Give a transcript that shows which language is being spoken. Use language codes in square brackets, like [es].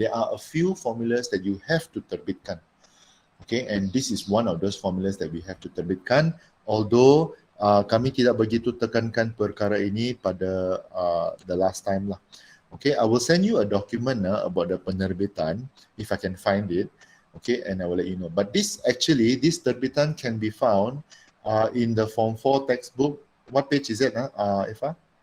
[en] There are a few formulas that you have to terbitkan. Okay, and this is one of those formulas that we have to terbitkan. [ms] Although kami tidak begitu tekankan perkara ini pada [en] the last time [ms] lah. [en] Okay, I will send you a document about the penerbitan if I can find it. Okay, and I will let you know. But this terbitan can be found in the Form 4 textbook. What page is it, Eva?